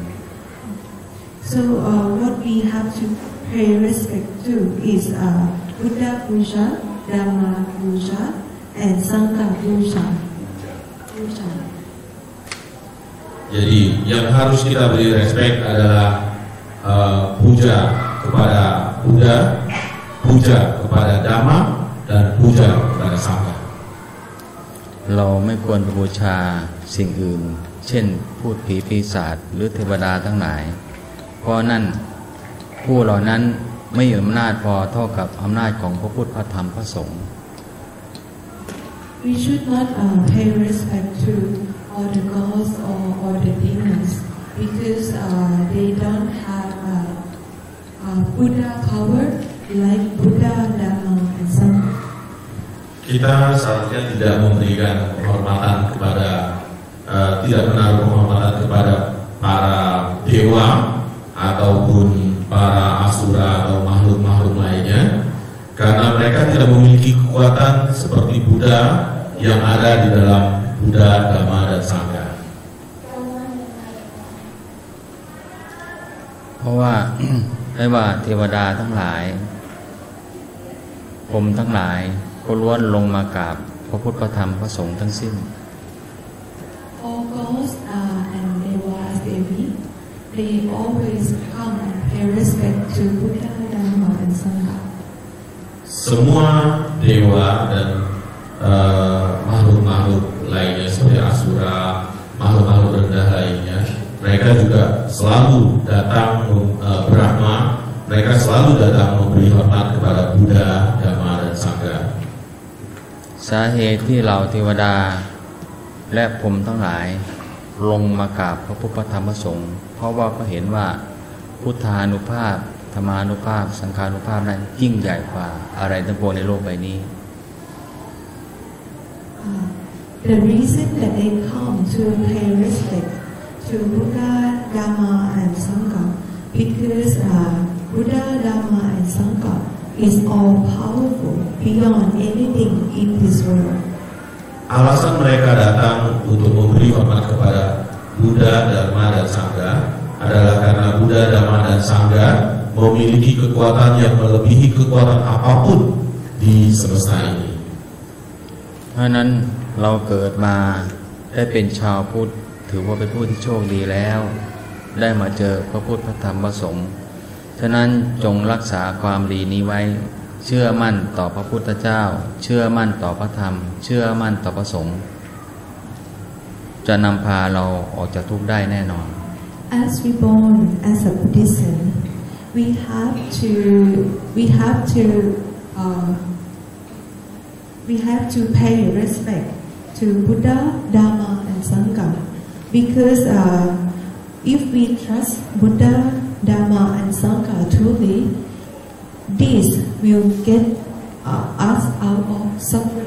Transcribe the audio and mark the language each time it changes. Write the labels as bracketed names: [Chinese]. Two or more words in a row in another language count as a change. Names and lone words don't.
[English] So what we have to pay respect to is Buddha Puja, Dhamma Puja, and Sangha Puja. [Indonesian] Jadi yang harus kita beri respect adalah puja kepada Buddha, puja kepada Dhamma, dan puja kepada Sangha. [Thai] เราไม่ควรบูชาสิ่งอื่นเช่นพูดผีปีศาจหรือเทวดาทั้งหลายเพราะนั่นผู้เหล่านั้นไม่มีอำนาจพอเท่ากับอำนาจของพระพุทธพระธรรมพระสงฆ์ [English] We should not pay respect to all the gods or all the demons because they don't have Buddha power like Buddha, Dhamma, and Sangha. [Indonesian] Kita seharusnya tidak memberikan penghormatan kepada tidak menaruh penghormatan kepada para dewa ataupun para asura atau makhluk-makhluk lainnya karena mereka tidak memiliki kekuatan seperti Buddha yang ada di dalam Buddha, Dhamma, dan Sangha. [Thai] เพราะว่า ไม่ว่าเทวดาทั้งหลายพรหมทั้งหลายก็ล้วนลงมากราบพระพุทธพระธรรมพระสงฆ์ทั้งสิ้น [English] All gods and devas, they always come and pay respect to Buddha, Dhamma, and Sangha. [Indonesian] Semua dewa dan makhluk-makhluk lainnya seperti asura, makhluk-makhluk rendah lainnya, mereka juga selalu datang Brahma, mereka selalu datang memberi hormat kepada Buddha, Dhamma, dan Sangha. [Thai] สาเหตุที่เราเทวดาและพรหมทั้งหลายลงมากราบพระพุทธพระธรรมพระสงฆ์เพราะว่าเขาเห็นว่าพุทธานุภาพธรรมานุภาพสังฆานุภาพนั้นยิ่งใหญ่กว่าอะไรทั้งปวงในโลกใบนี้ [English] The reason that they come to pay respect to Buddha, Dhamma, and Sangha because Buddha, Dhamma, and Sangha is all powerful beyond anything in this world. [Indonesian] Alasan mereka datang untuk memberi hormat kepada Buddha, Dhamma, dan Sangha adalah karena Buddha, Dhamma, dan Sangha memiliki kekuatan yang melebihi kekuatan apapun di semesta ini. [Thai] เพราะนั้นเราเกิดมาได้เป็นชาวพุทธถือว่าเป็นผู้ที่โชคดีแล้วได้มาเจอพระพุทธพระธรรมพระสงฆ์ฉะนั้นจงรักษาความดีนี้ไว้เชื่อมั่นต่อพระพุทธเจ้าเชื่อมั่นต่อพระธรรมเชื่อมั่นต่อพระสงฆ์จะนำพาเราออกจากทุกข์ได้แน่นอน [English] As we born as a Buddhist, we have to pay respect to Buddha, Dhamma, and Sangha, because if we trust Buddha, Dhamma, and Sangha truly, this will get us out of suffering.